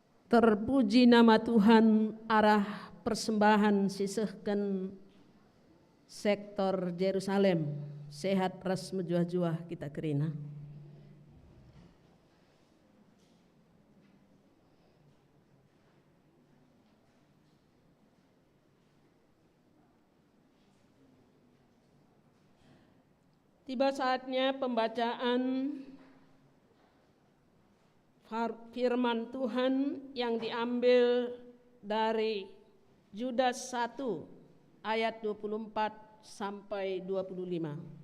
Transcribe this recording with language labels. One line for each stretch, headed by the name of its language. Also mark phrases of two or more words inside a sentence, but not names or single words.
Indonesian: Terpuji nama Tuhan, arah persembahan sisihkan sektor Yerusalem.
Batak Karo: Sehat ras menjuah-juah kita kerina.
Indonesian: Tiba saatnya pembacaan firman Tuhan yang diambil dari Yudas 1 ayat 24 sampai 25.